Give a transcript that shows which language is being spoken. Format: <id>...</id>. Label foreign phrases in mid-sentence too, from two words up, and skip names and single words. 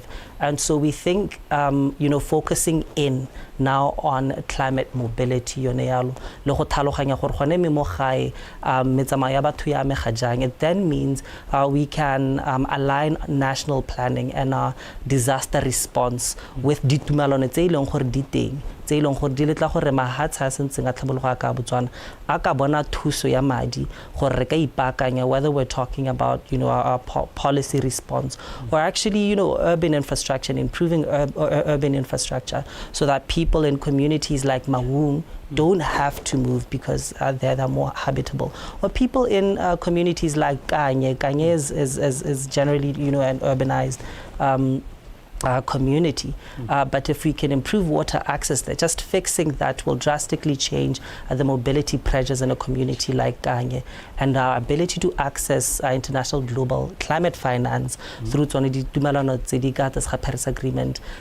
<en>And so we think, focusing in now on climate mobility, it then means we can align national planning and our disaster response with</en> <tn>tse ileng gore di letla gore mahatshe a sentseng a tlhabologa ka Botswana a ka bona thuso ya madi gore re ka ipaakanya,</tn> <en>whether we're talking about our policy response or actually urban infrastructure and improving urban infrastructure so that people in communities like Maung don't have to move because they're more habitable, or people in communities like Kanye is generally an urbanized community, but if we can improve water access there, just fixing that will drastically change the mobility pressures in a community like Kanye, and our ability to access international global climate finance through the Paris Agreement.</en>